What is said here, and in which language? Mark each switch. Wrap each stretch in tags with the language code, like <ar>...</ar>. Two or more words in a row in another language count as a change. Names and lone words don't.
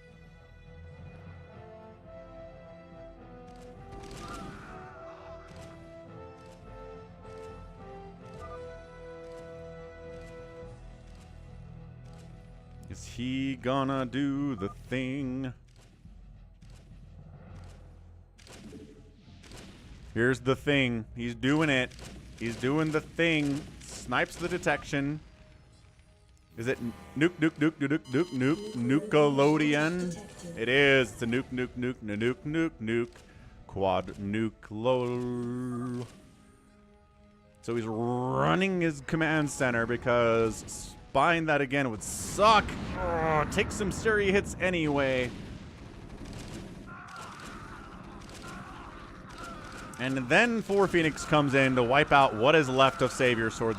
<en>Is he gonna do the thing? Here's the thing. He's doing it. He's doing the thing. Snipes the detection. Is it nuke, nuke, nuke, nuke, nuke, nuke, nuke, Nukelodian? It is. It's a nuke, nuke, nuke, nuke, nuke, nuke, quad nuke, lol. So he's running his command center because spying that again would suck. Oh, take some serious hits anyway. And then 4 Phoenix comes in to wipe out what is left of Savior Sword.</en>